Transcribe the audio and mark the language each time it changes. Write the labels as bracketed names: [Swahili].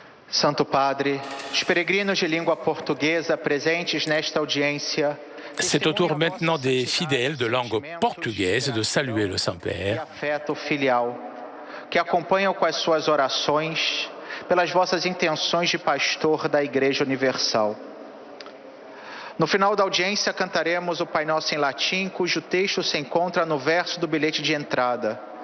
[Portuguese] Santo Padre, os peregrinos de língua portuguesa presentes nesta audiência. [French] C'est au tour maintenant des fidèles de langue portugaise de saluer le Saint-Père. [Portuguese] Afeto filial, que acompanham com as suas orações pelas vossas intenções de pastor da Igreja Universal. No final da audiência cantaremos o Pai Nosso em latim, cujo texto se encontra no verso do bilhete de entrada.